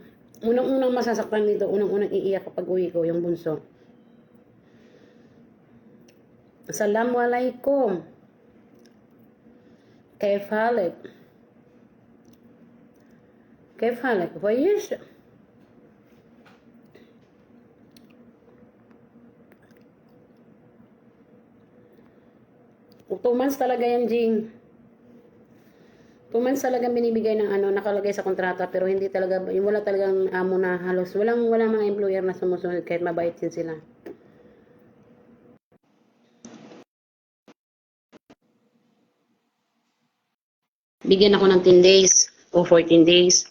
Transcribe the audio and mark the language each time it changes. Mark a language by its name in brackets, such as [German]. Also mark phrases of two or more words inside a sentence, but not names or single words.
[Filipino] Unang-unang masasaktan nito, unang-unang iiyak kapag uwi ko, yung bunso. Assalamualaikum. [Arabic] كيف حالك؟ كيف حالك؟ كويس؟ [English] Two months [Filipino] talaga yan, Jing. 2 months talagang binibigay ng nakalagay sa kontrata, pero hindi talaga, wala talagang amo na halos, walang mga employer na sumusunod kahit mabait din sila. Bigyan ako ng 10 days o 14 days.